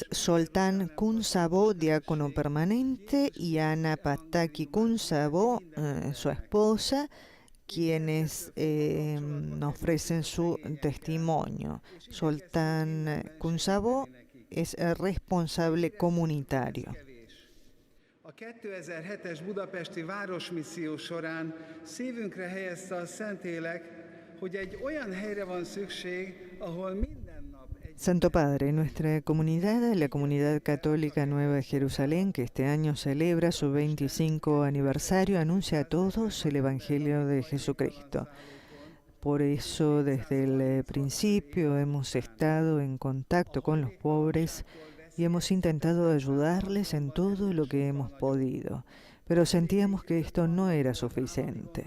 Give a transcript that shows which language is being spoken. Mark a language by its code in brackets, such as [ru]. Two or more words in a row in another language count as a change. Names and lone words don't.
[es] Zoltán Kunsabo, diácono permanente, y Ana Pataki Kunsabo, su esposa, quienes ofrecen su testimonio. Zoltán Kunsabo es el responsable comunitario. [hu] A 2007-es budapesti városmisszió során szívünkre helyezte a Szentlélek, hogy egy olyan helyre van szükség, ahol minden nap [es] Santo Padre, nuestra comunidad, la Comunidad Católica Nueva de Jerusalén, que este año celebra su 25 aniversario, anuncia a todos el Evangelio de Jesucristo. Por eso, desde el principio hemos estado en contacto con los pobres y hemos intentado ayudarles en todo lo que hemos podido, pero sentíamos que esto no era suficiente.